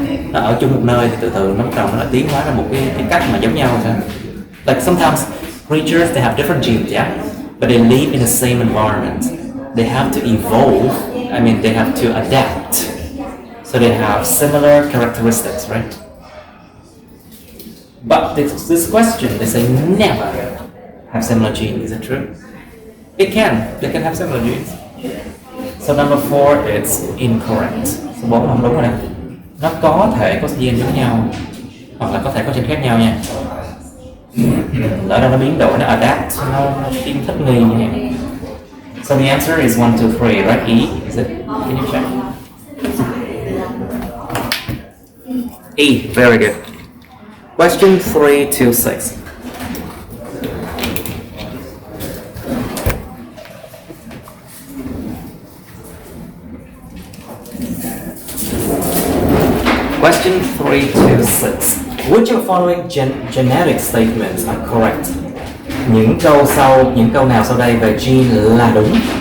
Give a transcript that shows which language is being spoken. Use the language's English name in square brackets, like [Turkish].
[Vietnamese] Nó ở chung một nơi thì từ từ nó bắt đầu nó lại tiến hóa ra một cái cách mà giống nhau sao? [English] Like sometimes creatures they have different genes, yeah, but they live in the same environment. They have to evolve. I mean, they have to adapt. So they have similar characteristics, right? But this question, they say never have similar genes. Is it true? They can have similar genes. So number 4 is incorrect. [Vietnamese] Số 4 không đúng rồi nè. Nó có thể có gen giống nhau hoặc là có thể có gen khác nhau nha. Lỡ đâu nó biến đổi, nó adapt, nó thích nghi như vậy. [English] So the answer is 1, 2, 3, right? E, is it? Can you check? E, very good. Question 3 to 6. Question 3 to 6. Which of the following genetic statements are correct? [Vietnamese] Những câu nào sau đây về gene là đúng?